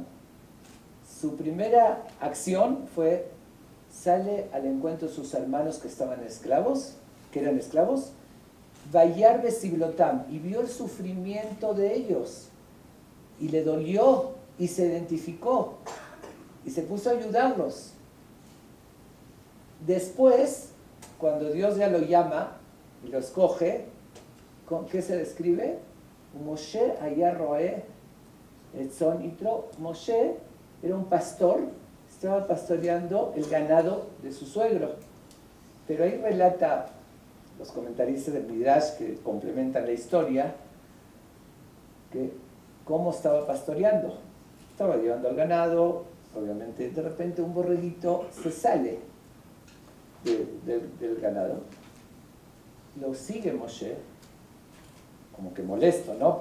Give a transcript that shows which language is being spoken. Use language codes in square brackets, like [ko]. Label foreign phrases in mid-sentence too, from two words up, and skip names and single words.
[es] Su primera acción fue, sale al encuentro de sus hermanos que eran esclavos, [he] וירא בסבלתם, [es] y vio el sufrimiento de ellos, y le dolió, y se identificó, y se puso a ayudarlos. Después, cuando Dios ya lo llama y lo escoge, ¿con qué se describe? [he] משה היה רעה את צאן יתרו. [es] Moshe era un pastor, estaba pastoreando el ganado de su suegro. Pero ahí relata los comentaristas del Midrash que complementan la historia, que cómo estaba pastoreando. Estaba llevando al ganado, obviamente de repente un borreguito se sale del ganado, lo sigue Moshe, como que molesto, ¿no?